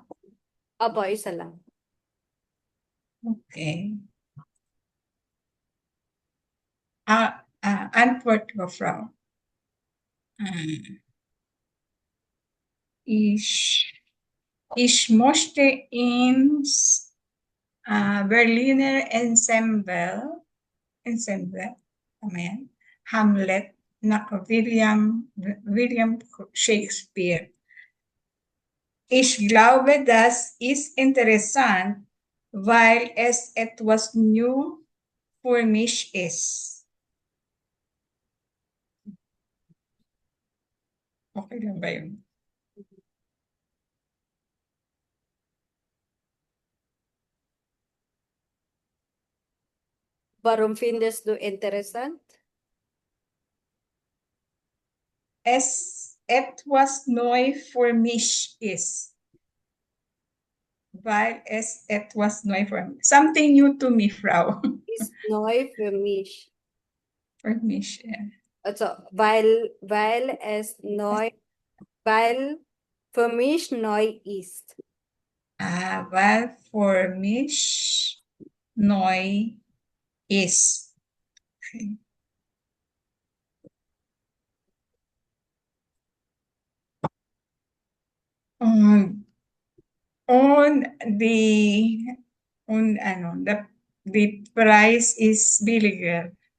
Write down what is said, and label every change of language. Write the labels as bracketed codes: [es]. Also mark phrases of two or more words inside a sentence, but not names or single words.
[tl] Opo, isa lang. Okay. Antwort ko, Frau. [de] Ich möchte ins Berliner Ensemble, amen, Hamlet nach William Shakespeare. Ich glaube, das ist interessant, weil es etwas new für mich ist. [tl] Okay lang ba yun? [de] Warum findest du interessant? Es etwas neu für mich ist. Weil es etwas neu für mich. [en] Something new to me, [de] Frau. Ist neu für mich. Für mich, ja. Also, weil für mich neu ist. Weil für mich neu ist. [en] Okay. On the price is billiger.